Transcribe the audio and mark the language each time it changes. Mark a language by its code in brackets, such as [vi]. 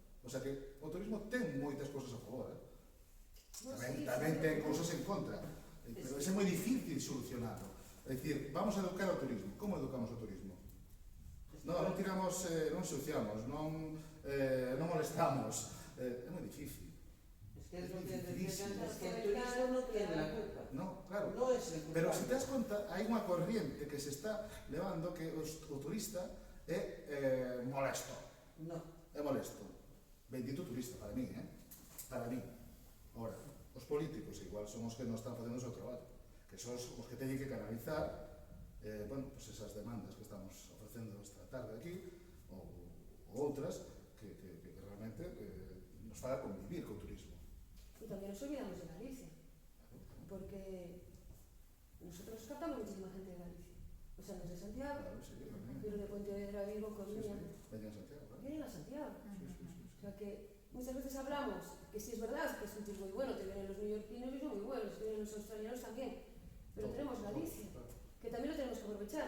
[gl] O sea que o turismo ten moitas cousas a favor, tamén ten cousas en contra, pero é moi difícil solucionarlo. É dicir, vamos a educar o turismo. Como educamos o turismo? Non tiramos, non ensuciamos, non molestamos. É moi difícil. [es] Es que es lo que decía antes, que el turismo no tiene la culpa. No, claro. No es el culpable. [gl] Pero se te das conta, hai unha corriente que se está levando que o turista é molesto. No. É molesto. [es] Bendito turista, para mí, Para mí. [gl] Ahora, os políticos igual son os que non están facendo o seu traballo, que son os que teñen que canalizar pues esas demandas que estamos ofrecendo esta tarde aquí, ou outras, que realmente nos faga convivir co turismo. [es] Y también nos olvidamos de Galicia, porque nosotros captamos muchísima gente de Galicia. O sea, no es de Santiago, Claro, sí, pero de Pontevedra, Vigo, Coruña, [gl] veñan a Santiago, claro. [es] vienen a Santiago. Sí. O sea que muchas veces hablamos que sí es verdad que es un sitio muy bueno, que vienen los neoyorquinos y son muy buenos, que vienen los australianos también, pero tenemos Galicia, que también lo tenemos que aprovechar.